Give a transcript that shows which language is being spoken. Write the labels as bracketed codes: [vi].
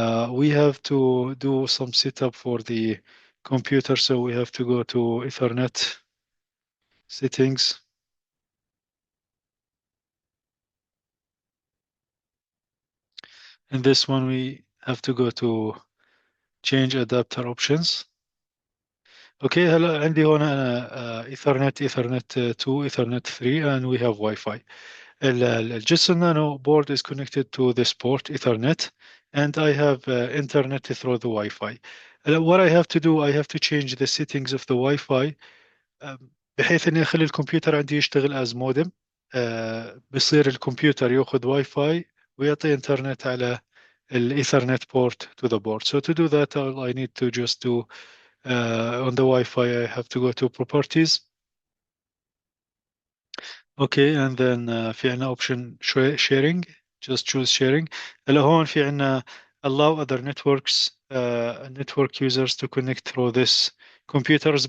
[en] We have to do some setup for the computer. So we have to go to Ethernet settings. In this one, we have to go to change adapter options. [ar] اوكي هلا عندي هون انا ايثرنت 2 ايثرنت 3 [en] and we have Wi-Fi. الجيتسون Nano board is connected to this port Ethernet and I have internet through the Wi-Fi. What I have to do, I have to change the settings of the Wi-Fi [ar] بحيث اني اخلي الكمبيوتر عندي يشتغل [en] as modem. [ar] بصير الكمبيوتر ياخذ واي فاي ويعطي انترنت على الايثرنت [en] port to the board. So to do that, all I need to just do on the Wi-Fi, I have to go to properties. Okay, and then [ar] في عنا [en] option sharing. Just choose sharing. [ar] هلا هون في عنا [en] allow other networks, network users to connect through this computers.